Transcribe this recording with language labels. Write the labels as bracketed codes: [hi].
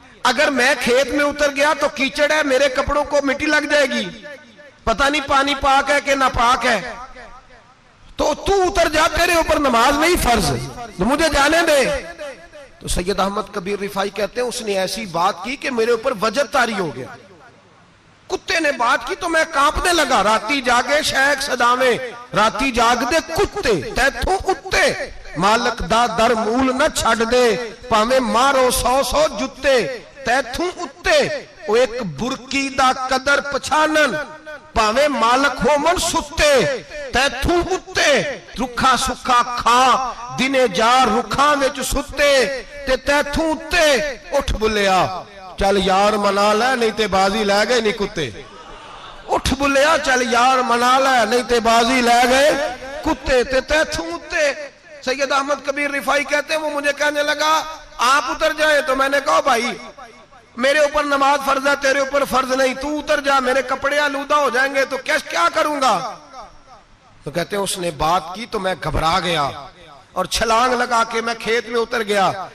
[ur] اگر میں کھیت میں اتر گیا تو کیچڑ ہے، میرے کپڑوں کو مٹی لگ جائے گی، پتہ نہیں پانی پاک ہے کہ ناپاک ہے، تو تو اتر جا، تیرے اوپر نماز نہیں فرض، تو مجھے جانے دے. تو سید احمد کبیر رفائی کہتے ہیں اس نے ایسی بات کی کہ میرے اوپر وجد طاری ہو گیا. کتے نے بات کی تو میں کانپنے لگا. [pa] راتی جاگے شیخ صداویں، راتی جاگ دے کتے تیتھوں اتے، مالک دا در مول نہ چھڑ دے، پاویں مارو 100 جتے تیتھوں اتے. وہ ایک برکی دا قدر پچھانن، پاویں مالک ہو من ستے تیتھوں اتے. رکھا سکھا کھا دنے جا رکھاں وچ ستے تے تیتھوں اتے. اٹھ بلیا چل یار منا لے نہیں تے بازی لے گئے نہیں کتے. اٹھ بلیا چل یار منا لے نہیں تے بازی لے گئے کتے تے تیتھوں اتے. [ur] سید احمد کبیر رفائی کہتے ہیں وہ مجھے کہنے لگا آپ اتر جائیں. تو میں نے کہا بھائی میرے اوپر نماز فرض ہے، تیرے اوپر فرض نہیں، تو اتر جا، میرے کپڑے آلودہ ہو جائیں گے تو کیا کروں گا؟ تو کہتے ہیں اس نے بات کی تو میں گھبرا گیا اور چھلانگ لگا کے میں کھیت میں اتر گیا.